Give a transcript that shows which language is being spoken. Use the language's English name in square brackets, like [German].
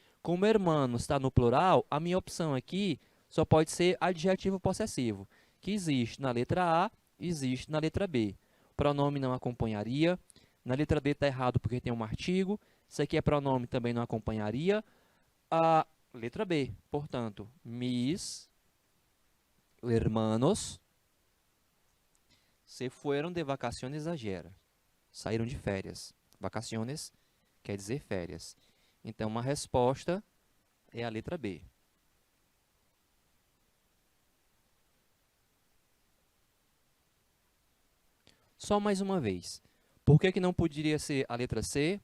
[Portuguese] Como hermanos está no plural, a minha opção aqui só pode ser adjetivo possessivo, que existe na letra A, existe na letra B. Pronome não acompanharia. Na letra D está errado porque tem um artigo. Isso aqui é pronome, também não acompanharia. A letra B, portanto, [Spanish] mis hermanos se fueron de vacaciones ayer. [Portuguese] Saíram de férias. Vacaciones quer dizer férias. Então, uma resposta é a letra B. Só mais uma vez. Por que que não poderia ser a letra C?